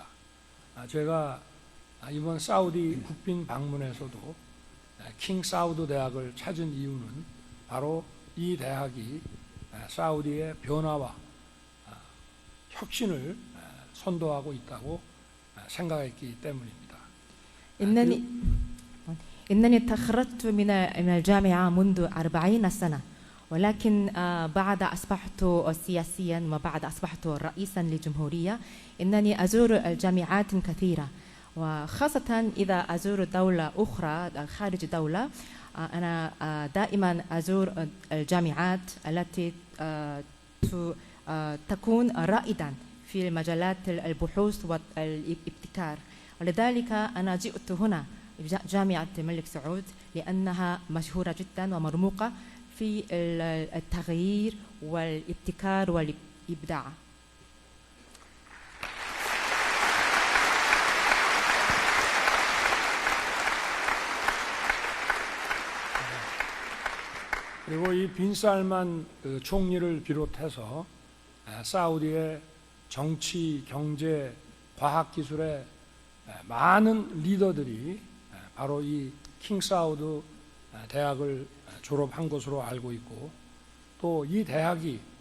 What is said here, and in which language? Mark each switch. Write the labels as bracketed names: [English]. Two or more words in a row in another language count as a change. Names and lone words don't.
[Korean] 제가 이번 사우디 국빈 방문에서도 킹 사우드 대학을 찾은 이유는 바로 이 대학이 사우디의 변화와 혁신을 선도하고 있다고 생각했기 때문입니다. [Arabic] إنني تخرجت من الجامعة منذ 40 سنة ولكن بعد أصبحت سياسيا وبعد أصبحت رئيسا لجمهورية إنني أزور الجامعات كثيرة وخاصة إذا أزور دولة أخرى خارج دولة أنا دائما أزور الجامعات التي تكون رائدا في مجالات البحوث والابتكار ولذلك أنا جئت هنا جامعة الملك سعود لأنها مشهورة جدا ومرموقة في التغيير والابتكار والإبداع. [Korean] 그리고 이 빈살만 총리를 비롯해서 사우디의 정치, 경제, 과학기술의 많은 리더들이 바로 이 킹사우드 대학을 졸업한 것으로 알고 있고 또 이 대학이